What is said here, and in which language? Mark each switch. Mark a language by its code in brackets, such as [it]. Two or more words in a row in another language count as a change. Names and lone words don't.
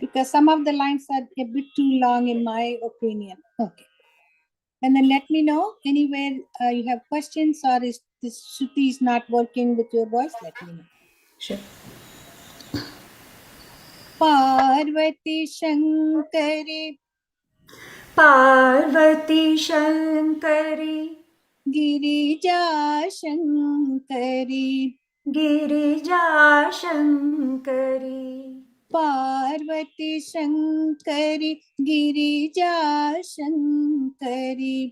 [en] Because some of the lines are a bit too long in my opinion. Okay. And then let me know anywhere you have questions or is this Shruti is not working with your voice, let me know. Sure. [sa] Parvati Shankari, Parvati Shankari, Girija Shankari, Girija Shankari, Parvati Shankari, Girija Shankari,